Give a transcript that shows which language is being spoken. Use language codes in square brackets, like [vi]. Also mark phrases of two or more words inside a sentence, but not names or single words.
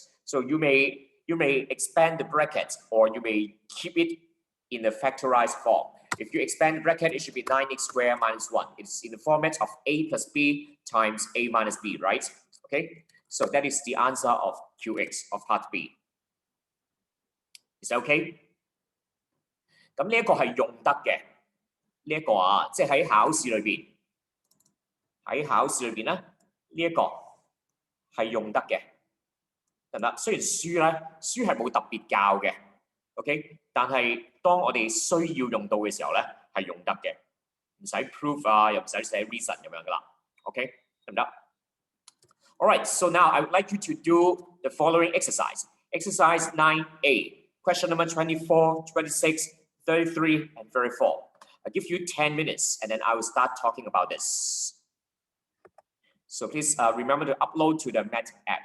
[en] So you may expand the bracket or you may keep it in the factorized form. If you expand the bracket, it should be 9x squared minus 1. It's in the format of a plus b times a minus b, right? Okay, so that is the answer of QX of part B. Is that okay? [yue] 咁呢一個係用得嘅，呢一個啊，即係喺考試裏邊咧，呢一個係用得嘅，得唔得？雖然書係冇特別教嘅 ，OK， 但係當我哋需要用到嘅時候咧，係用得嘅，唔使 proof 啊，又唔使寫 reason 咁樣噶啦 ，OK， 得唔得 ？ [en] Alright, so now I would like you to do the following exercise. Exercise 9A, question number 24, 26, 33, and 34. I'll give you 10 minutes and then I will start talking about this. So please remember to upload to the Math app.